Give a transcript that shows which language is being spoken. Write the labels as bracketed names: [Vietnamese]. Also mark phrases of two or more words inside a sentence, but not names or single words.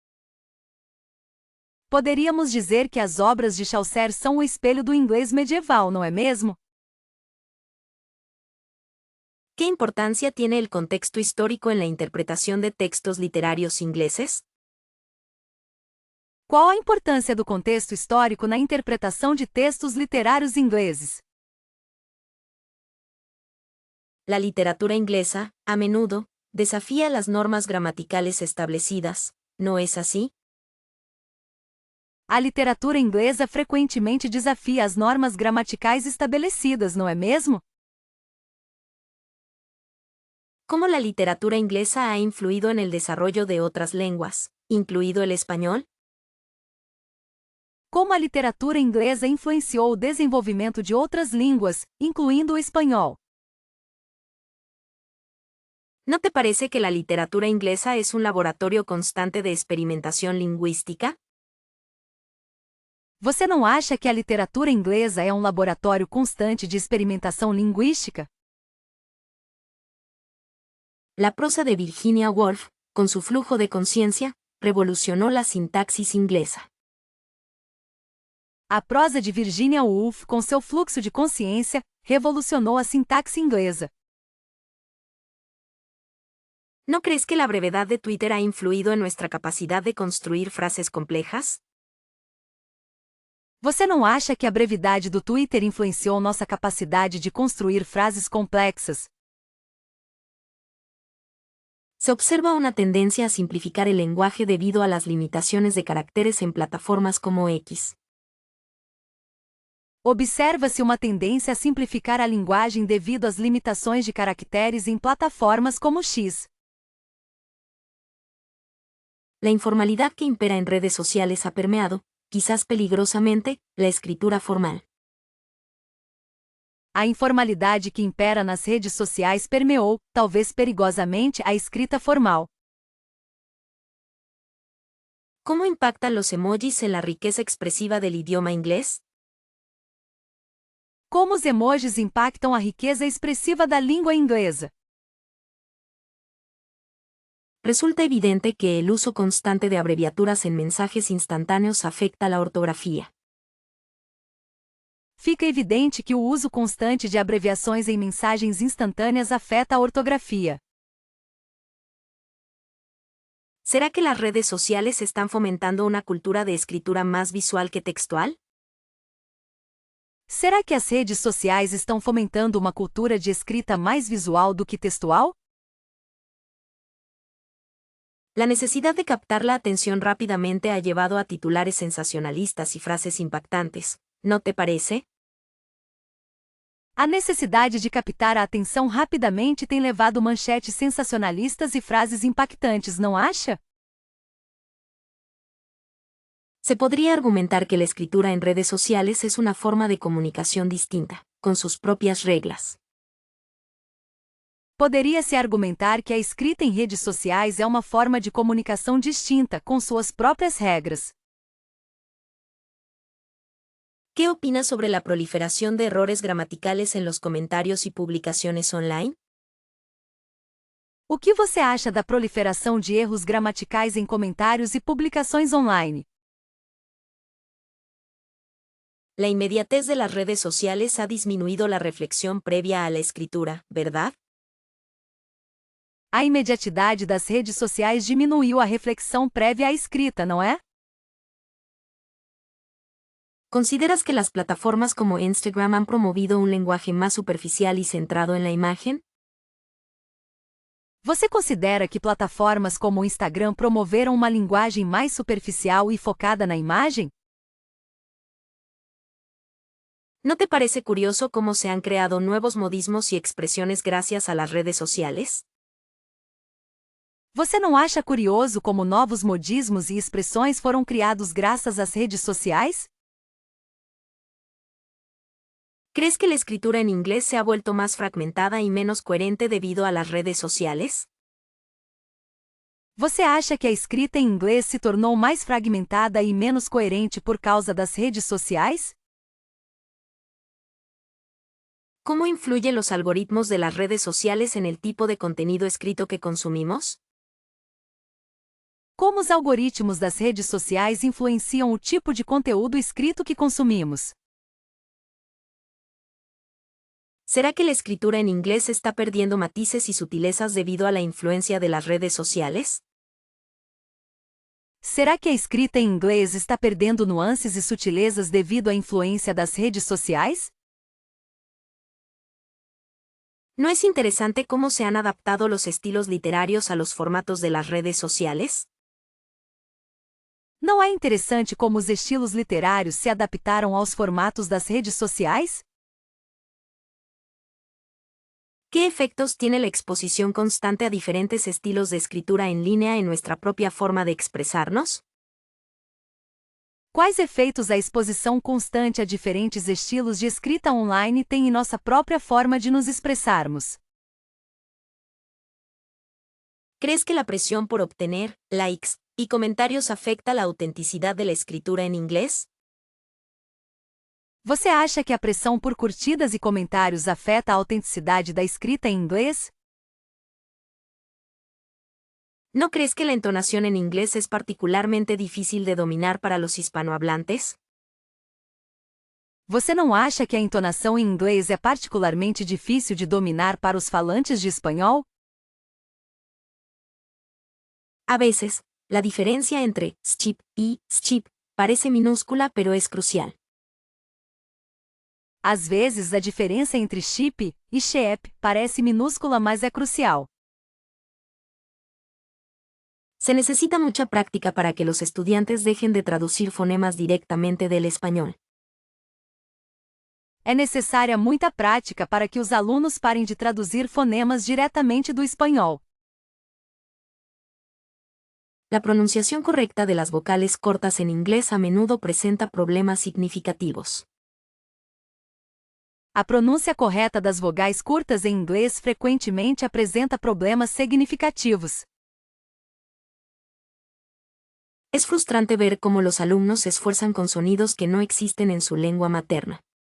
[Portuguese] Poderíamos dizer que as obras de Chaucer são o espelho do inglês medieval, não é mesmo? [Spanish] ¿Qué importancia tiene el contexto histórico en la interpretación de textos literarios ingleses? [Portuguese] Qual a importância do contexto histórico na interpretação de textos literários ingleses? [Spanish] La literatura inglesa, a menudo, desafía las normas gramaticales establecidas, ¿no es así? [Portuguese] A literatura inglesa frequentemente desafia as normas gramaticais estabelecidas, não é mesmo? [Spanish] ¿Cómo la literatura inglesa ha influido en el desarrollo de otras lenguas, incluido el español? [Portuguese] Como a literatura inglesa influenciou o desenvolvimento de outras línguas, incluindo o espanhol? [Spanish] ¿No te parece que la literatura inglesa es un laboratorio constante de experimentación lingüística? [Portuguese] Você não acha que a literatura inglesa é um laboratório constante de experimentação linguística? [Spanish] La prosa de Virginia Woolf, con su flujo de conciencia, revolucionó la sintaxis inglesa. [Portuguese] A prosa de Virginia Woolf, com seu fluxo de consciência, revolucionou a sintaxe inglesa. [Spanish] ¿No crees que la brevedad de Twitter ha influido en nuestra capacidad de construir frases complejas? [Portuguese] Você não acha que a brevidade do Twitter influenciou nossa capacidade de construir frases complexas? [Spanish] Se observa una tendencia a simplificar el lenguaje debido a las limitaciones de caracteres en plataformas como X. [Portuguese] Observa-se uma tendência a simplificar a linguagem devido às limitações de caracteres em plataformas como X. [Spanish] La informalidad que impera en redes sociales ha permeado, quizás peligrosamente, la escritura formal. [Portuguese] A informalidade que impera nas redes sociais permeou, talvez perigosamente, a escrita formal. [Spanish] ¿Cómo impactan los emojis en la riqueza expresiva del idioma inglés? [Portuguese] Como os emojis impactam a riqueza expressiva da língua inglesa? [Spanish] Resulta evidente que el uso constante de abreviaturas en mensajes instantáneos afecta la ortografía. [Portuguese] Fica evidente que o uso constante de abreviações em mensagens instantâneas afeta a ortografia. [Spanish] ¿Será que las redes sociales están fomentando una cultura de escritura más visual que textual? [Portuguese] Será que as redes sociais estão fomentando uma cultura de escrita mais visual do que textual? [Spanish] La necesidad de captar la atención rápidamente ha llevado a titulares sensacionalistas y frases impactantes, ¿no te parece? [Portuguese] A necessidade de captar a atenção rapidamente tem levado manchetes sensacionalistas e frases impactantes, não acha? [Spanish] Se podría argumentar que la escritura en redes sociales es una forma de comunicación distinta, con sus propias reglas. [Portuguese] Poderia-se argumentar que a escrita em redes sociais é uma forma de comunicação distinta, com suas próprias regras. [Spanish] ¿Qué opinas sobre la proliferación de errores gramaticales en los comentarios y publicaciones online? [Portuguese] O que você acha da proliferação de erros gramaticais em comentários e publicações online? [Spanish] La inmediatez de las redes sociales ha disminuido la reflexión previa a la escritura, ¿verdad? [Portuguese] A imediatidade das redes sociais diminuiu a reflexão prévia à escrita, não é? [Spanish] ¿Consideras que las plataformas como Instagram han promovido un lenguaje más superficial y centrado en la imagen? [Portuguese] Você considera que plataformas como o Instagram promoveram uma linguagem mais superficial e focada na imagem? [Spanish] ¿No te parece curioso cómo se han creado nuevos modismos y expresiones gracias a las redes sociales? [Portuguese] Você não acha curioso como novos modismos e expressões foram criados graças às redes sociais? [Spanish] ¿Crees que la escritura en inglés se ha vuelto más fragmentada y menos coherente debido a las redes sociales? [Portuguese] Você acha que a escrita em inglês se tornou mais fragmentada e menos coerente por causa das redes sociais? [Spanish] ¿Cómo influyen los algoritmos de las redes sociales en el tipo de contenido escrito que consumimos? [Portuguese] Como os algoritmos das redes sociais influenciam o tipo de conteúdo escrito que consumimos? [Spanish] ¿Será que la escritura en inglés está perdiendo matices y sutilezas debido a la influencia de las redes sociales? [Portuguese] Será que a escrita em inglês está perdendo nuances e sutilezas devido à influência das redes sociais? [Spanish] ¿No es interesante cómo se han adaptado los estilos literarios a los formatos de las redes sociales? [Portuguese] Não é interessante como os estilos literários se adaptaram aos formatos das redes sociais? [Spanish] ¿Qué efectos tiene la exposición constante a diferentes estilos de escritura en línea en nuestra propia forma de expresarnos? [Portuguese] Quais efeitos a exposição constante a diferentes estilos de escrita online tem em nossa própria forma de nos expressarmos? [Spanish] ¿Crees que la presión por obtener likes y comentarios afecta la autenticidad de la escritura en inglés? [Portuguese] Você acha que a pressão por curtidas e comentários afeta a autenticidade da escrita em inglês? [Spanish] ¿No crees que la entonación en inglés es particularmente difícil de dominar para los hispanohablantes? [Portuguese] Você não acha que a entonação em inglês é particularmente difícil de dominar para os falantes de espanhol? [Spanish] A veces, la diferencia entre schip y schip parece minúscula pero es crucial. [Portuguese] Às vezes a diferença entre chip e sheep parece minúscula, mas é crucial. [Spanish] Se necesita mucha práctica para que los estudiantes dejen de traducir fonemas directamente del español. [Portuguese] É necessária muita prática para que os alunos parem de traduzir fonemas diretamente do espanhol. [Spanish] La pronunciación correcta de las vocales cortas en inglés a menudo presenta problemas significativos. [Portuguese] A pronúncia correta das vogais curtas em inglês frequentemente apresenta problemas significativos. [Spanish] Es frustrante ver cómo los alumnos se esfuerzan con sonidos que no existen en su lengua materna.